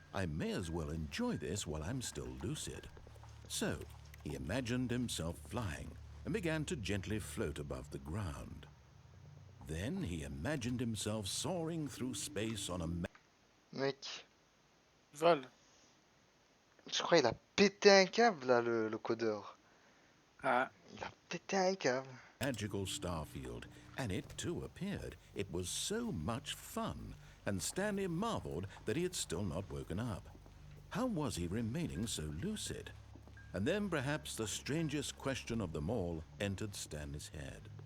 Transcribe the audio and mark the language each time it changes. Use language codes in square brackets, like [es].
[en] I may as well enjoy this while I'm still lucid. So, he imagined himself flying and began to gently float above the ground. Then he imagined himself soaring through space on a... [fr] Mec, Vol. je crois qu'il a pété un câble, là, le codeur. Ah, Il a pété un câble. [en] Magical starfield, and it too appeared. It was so much fun, and Stanley marveled that he had still not woken up. How was he remaining so lucid? And then perhaps the strangest question of them all entered Stanley's head.